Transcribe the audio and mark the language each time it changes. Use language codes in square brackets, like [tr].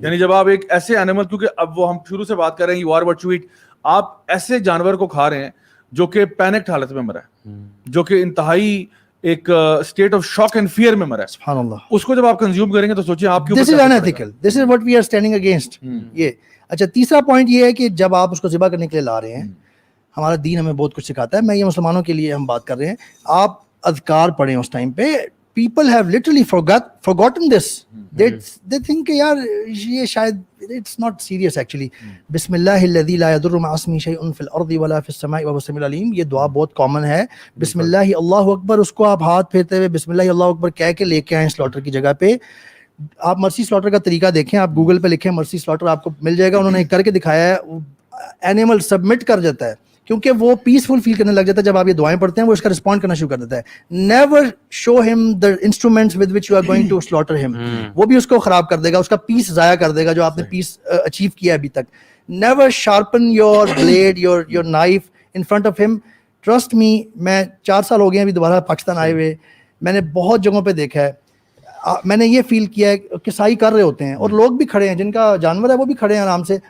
[ur] یعنی جب آپ ایک ایسے اینیمل, کیونکہ اب وہ ہم شروع سے بات کر رہے ہیں [en] you are what you eat, [ur] آپ ایسے جانور کو کھا رہے ہیں جو کہ پینکڈ حالت میں مرا ہے, جو کہ انتہائی ایک [en] state of shock and fear [ur] میں مرا ہے. سبحان اللہ. اس کو جب آپ کنزیوم کریں گے تو سوچیں آپ کے [en] This is unethical, this is what we are standing against. [ur] یہ اچھا تیسرا پوائنٹ یہ ہے کہ جب آپ اس کو ذبح کرنے کے لیے لا رہے ہیں, ہمارا دین ہمیں بہت کچھ سکھاتا ہے. میں یہ مسلمانوں کے لیے ہم بات کر رہے ہیں, آپ اذکار پڑھیں اس ٹائم پہ. [en] People have literally forgotten this. They think [ur] کہ یار یہ شاید [en] it's not serious actually. [ar] بسم اللہ الذی لا یضر مع اسمہ شیء فی الارض ولا فی السماء وهو السمیع العلیم. [ur] یہ دعا بہت کامن ہے. بسم اللہ اللہ اکبر, اس کو آپ ہاتھ پھیرتے ہوئے بسم اللہ اللہ اکبر کہہ کے لے کے آئیں سلاٹر کی جگہ پہ. آپ مرسی سلاٹر کا طریقہ دیکھیں, آپ گوگل پہ لکھیں مرسی سلاٹر, آپ کو مل جائے گا. انہوں نے کر کے دکھایا ہے, اینیمل سبمٹ کر جاتا ہے کیونکہ وہ پیسفل فیل کرنے لگ جاتا ہے. جب آپ یہ دعائیں پڑھتے ہیں وہ اس کا رسپونڈ کرنا شروع کر دیتا ہے. [en] Never show him the instruments with which you are going to slaughter him. [ur] وہ بھی اس کو خراب کر دے گا, اس کا پیس ضائع کر دے گا جو آپ نے پیس اچیو کیا ابھی تک. [en] Never sharpen your blade your knife in front of him. [ur] ٹرسٹ می, میں 4 سال ہو گئے ابھی دوبارہ پاکستان آئے ہوئے, میں نے بہت جگہوں پہ دیکھا ہے, میں نے یہ فیل کیا ہے کسائی کر رہے ہوتے ہیں اور لوگ بھی کھڑے ہیں جن کا جانور ہے وہ بھی کھڑے ہیں آرام سے.